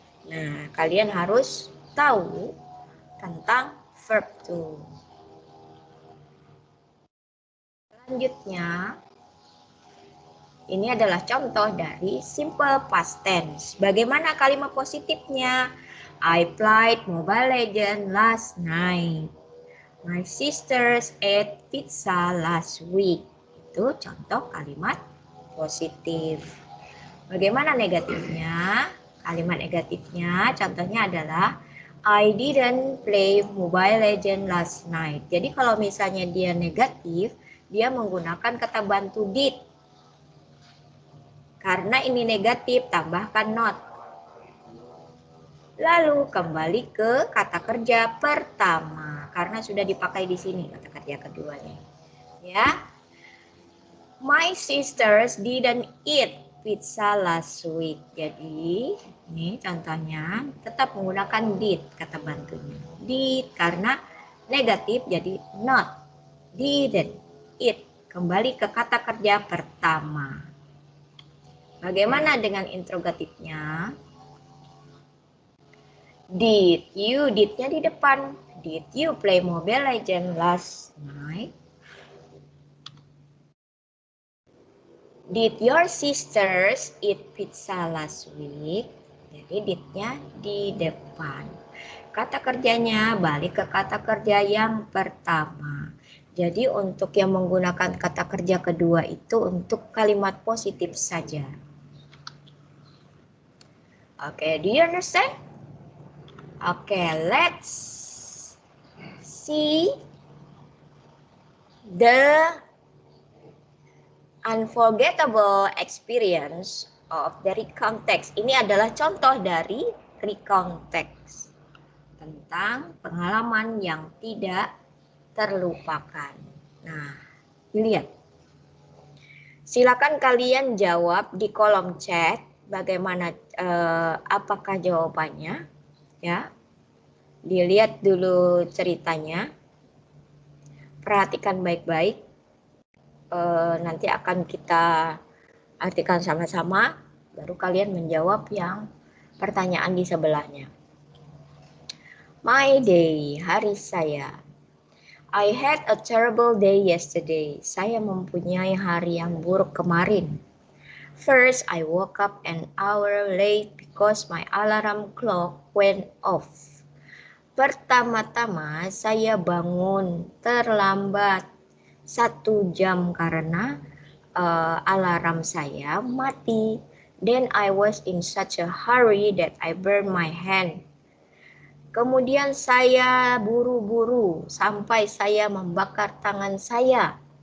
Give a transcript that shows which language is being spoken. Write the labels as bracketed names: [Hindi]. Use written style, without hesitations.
[Indonesian] Nah, kalian harus tahu tentang verb to. Selanjutnya, ini adalah contoh dari simple past tense. Bagaimana kalimat positifnya? [English] I played Mobile Legends last night. My sisters ate pizza last week. [Indonesian] Itu contoh kalimat positif. Bagaimana negatifnya? Kalimat negatifnya contohnya adalah [English] I didn't play Mobile Legends last night. [Indonesian] Jadi kalau misalnya dia negatif, dia menggunakan kata bantu did. Karena ini negatif, tambahkan not. Lalu kembali ke kata kerja pertama. Karena sudah dipakai di sini kata kerja keduanya. Ya. [English] My sisters didn't eat pizza last week. [Indonesian] Jadi, ini contohnya tetap menggunakan did kata bantunya. Did karena negatif jadi not. [English] Didn't eat. [Indonesian] Kembali ke kata kerja pertama. Bagaimana dengan interrogatifnya? [English] Did you, [Indonesian] did-nya di depan. [English] Did you play Mobile Legends last night? Did your sisters eat pizza last week? [Indonesian] Jadi did-nya di depan. Kata kerjanya balik ke kata kerja yang pertama. Jadi untuk yang menggunakan kata kerja kedua itu untuk kalimat positif saja. [English] Oke, do you understand? Oke, let's see the unforgettable experience of the recount text. [Indonesian] Ini adalah contoh dari recount text tentang pengalaman yang tidak terlupakan. Nah, dilihat. Silakan kalian jawab di kolom chat bagaimana apakah jawabannya, ya. Dilihat dulu ceritanya. Perhatikan baik-baik. Nanti akan kita artikan sama-sama, baru kalian menjawab yang pertanyaan di sebelahnya. [English] My day, [Indonesian] hari saya. [English] I had a terrible day yesterday. [Indonesian] Saya mempunyai hari yang buruk kemarin. [English] First, I woke up an hour late because my alarm clock went off. [Indonesian] Pertama-tama saya bangun terlambat 1 jam karena alarm saya mati. [English] Then I was in such a hurry that I burned my hand. [Indonesian] Kemudian saya buru-buru sampai saya membakar tangan saya.